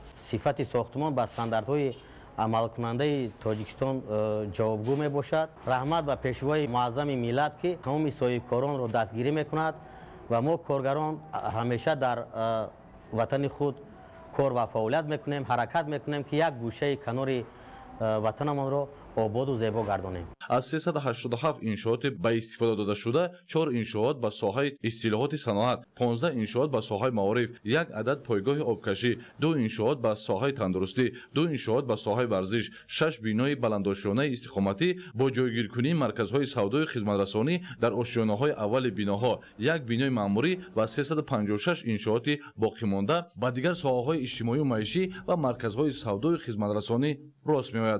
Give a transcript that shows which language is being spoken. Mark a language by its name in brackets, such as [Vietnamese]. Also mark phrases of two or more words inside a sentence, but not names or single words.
[Tajik] صفت ساختمان به استانداردهای عمل کننده تاجیکستان جوابگو می باشد. رحمت به پیشوای معظم ملت که تمام صاحبکاران را دستگیری میکند و ما کارگران همیشه در وطن خود کار و فعالیت میکنیم، حرکت میکنیم که یک گوشه کنار وطنمان را ободу зебо гардонем. аз 387 иншооти ба истифода дода шуда 4 иншоот ба соҳаи истилоҳоти саноат, 15 иншоот ба соҳаи маориф, 1 адад пойгоҳи обкашӣ, 2 иншоот ба соҳаи тандурустӣ, 2 иншоот ба соҳаи варзиш, 6 бинои баландошёнаи истиқоматӣ бо ҷойгиркунии марказҳои савдои хизматрасонӣ дар ошёнаҳои аввали биноҳо, 1 бинои маъмурӣ ва 356 иншооти боқимонда ба дигар соҳаҳои иҷтимоию маишӣ ва марказҳои савдои хизматрасонӣ рост меояд.